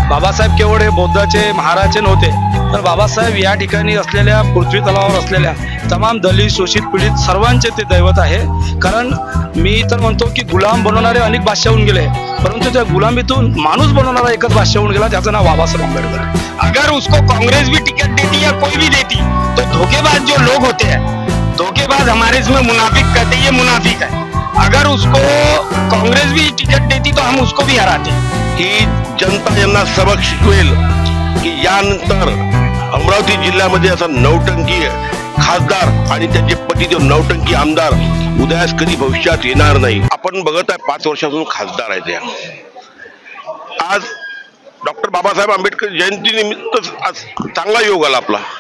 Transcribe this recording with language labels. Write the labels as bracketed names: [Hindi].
[Marathi] बाबासाहेब केवळ हे बौद्धाचे महाराजचे नव्हते, तर बाबासाहेब या ठिकाणी असलेल्या पृथ्वी तलावावर असलेल्या तमाम दलित शोषित पीडित सर्वांचे ते दैवत आहे। कारण मी तर म्हणतो की गुलाम बनवणारे अनेक बादशाह होऊन गेले, परंतु त्या गुलामीतून माणूस बनवणारा एकच बादशाह होऊन गेला, त्याचं नाव बाबासाहेब आंबेडकर। [Hindi] अगर उसको कांग्रेस भी टिकट देती या कोई भी देती तो धोखेबाज जो लोग होते हैं, धोखेबाज हमारे इसमें मुनाफिक कहते हैं, ये मुनाफिक है। अगर उसको कांग्रेस भी टिकट देती तो हम उसको भी हराते। [Marathi] ही जनता यांना सबक शिकवेल की यानंतर अमरावती जिल्ह्यामध्ये असा नौटंकी खासदार आणि त्यांचे पतिदेव नौटंकी आमदार उदयास कधी भविष्यात येणार नाही। आपण बघत आहे 5 वर्षापासून खासदार आहेत त्या। आज डॉक्टर बाबासाहेब आंबेडकर जयंती निमित्त चांगला योग आला आपला।